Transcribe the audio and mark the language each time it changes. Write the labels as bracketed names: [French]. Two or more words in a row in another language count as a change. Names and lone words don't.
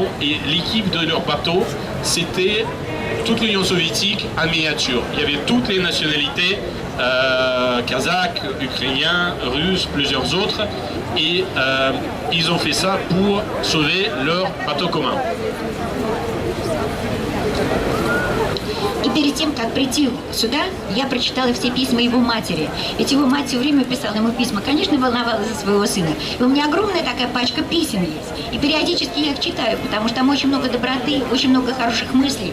[French] Et l'équipe de leur bateau, c'était toute l'Union soviétique en miniature. Il y avait toutes les nationalités, kazakhs, ukrainiens, russes, plusieurs autres. Et ils ont fait ça pour sauver leur bateau commun. [Russian] И перед тем, как прийти сюда, я прочитала все письма его матери. Ведь его мать все время писала ему письма. Конечно, волновалась за своего сына. И у меня огромная такая пачка писем есть. И периодически я их читаю, потому что там очень много доброты, очень много хороших мыслей.